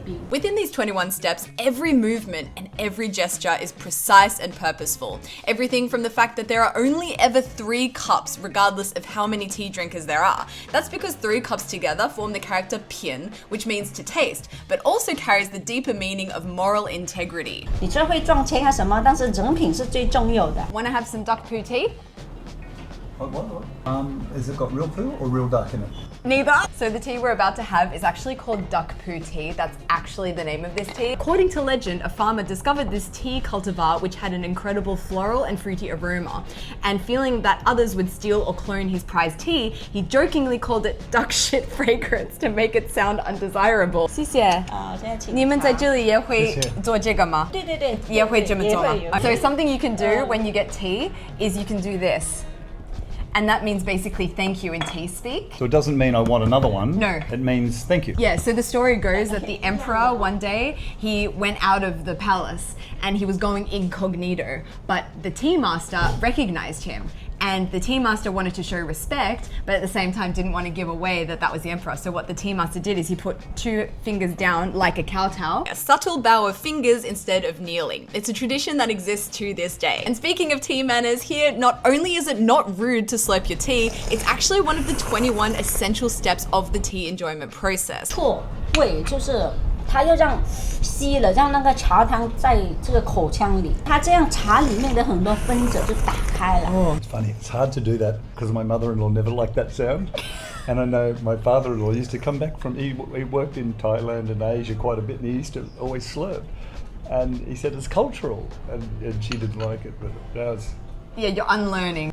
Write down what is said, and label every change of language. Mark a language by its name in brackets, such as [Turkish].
[English] Within these 21 steps, every movement and every gesture is precise and purposeful. Everything from the fact that there are only ever 3 cups, regardless of how many tea drinkers there are. That's because 3 cups together form the character pian, which means to taste, but also carries the deeper meaning of moral integrity. [Chinese] 你这会撞钱啊什么，但是人品是最重要的。 [English] Want to have some duck poo tea? Has it got real poo or real duck in it? Neither. So the tea we're about to have is actually called duck poo tea. That's actually the name of this tea. According to legend, a farmer discovered this tea cultivar which had an incredible floral and fruity aroma. And feeling that others would steal or clone his prized tea, he jokingly called it duck shit fragrance to make it sound undesirable. [Chinese] 谢谢。现在请。你们在这里也会做这个吗？对对对，也会这么做吗？也会。 [English] So something you can do when you get tea is you can do this. And that means basically thank you in tea speak. So it doesn't mean I want another one. No. It means thank you. Yeah, so the story goes that the emperor one day, he went out of the palace and he was going incognito, but the tea master recognized him. And the tea master wanted to show respect, but at the same time didn't want to give away that that was the emperor. So what the tea master did is he put 2 fingers down like a kowtow, a subtle bow of fingers instead of kneeling. It's a tradition that exists to this day. And speaking of tea manners, here not only is it not rude to slurp your tea, it's actually one of the 21 essential steps of the tea enjoyment process. [Chinese] 错味就是。它又这样吸了，让那个茶汤在这个口腔里，它这样茶里面的很多分子就打开了。 [English] Oh, it's funny. It's hard to do that because my mother-in-law never liked that sound. And I know my father-in-law used to come back from, he worked in Thailand and Asia quite a bit, and he used to always slurp. And he said it's cultural, and she didn't like it, but that was... Yeah, you're unlearning.